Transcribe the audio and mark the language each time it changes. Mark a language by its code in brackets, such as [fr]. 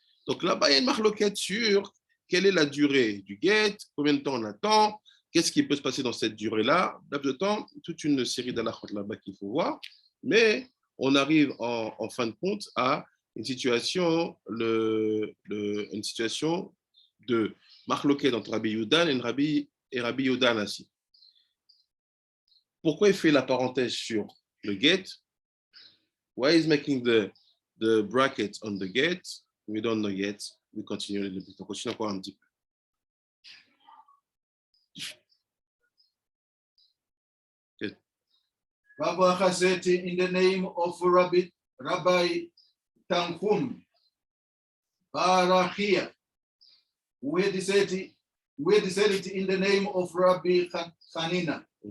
[fr] Donc là-bas, il y a une marloquette sur quelle est la durée du guet, combien de temps on attend, qu'est-ce qui peut se passer dans cette durée-là, laps de temps, toute une série d'halachot là-bas qu'il faut voir, mais on arrive en fin de compte à une situation, une situation de marloquette entre Rabbi Yudan et Rabbi Yehuda Nassi. Pourquoi il fait la parenthèse sur le get? [en] Why is making the bracket on the get? We don't know yet. We continue a little bit. [fr] On continue encore un petit peu. [en] Okay. Rabbi Achar said, in the name of Rabbi Tanchum Barachia, we had said it in the name of Rabbi Hanina.